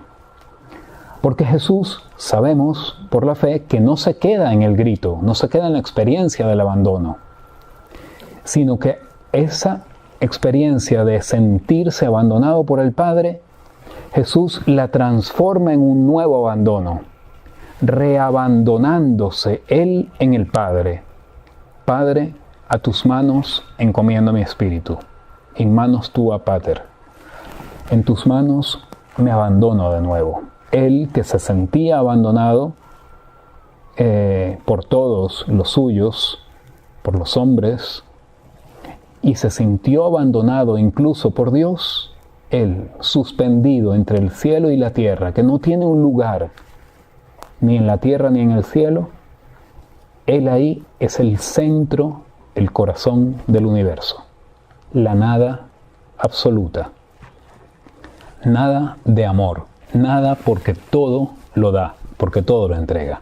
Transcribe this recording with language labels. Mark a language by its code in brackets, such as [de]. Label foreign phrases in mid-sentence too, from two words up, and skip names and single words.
[es] Porque Jesús, sabemos por la fe, que no se queda en el grito, no se queda en la experiencia del abandono, sino que esa experiencia de sentirse abandonado por el Padre, Jesús la transforma en un nuevo abandono, reabandonándose Él en el Padre. Padre, a tus manos encomiendo mi espíritu, [la] in manos tua pater. [es] En tus manos me abandono de nuevo. Él, que se sentía abandonado por todos los suyos, por los hombres, y se sintió abandonado incluso por Dios, Él, suspendido entre el cielo y la tierra, que no tiene un lugar ni en la tierra ni en el cielo, Él ahí es el centro, el corazón del universo, la nada absoluta, nada de amor, nada porque todo lo da, porque todo lo entrega.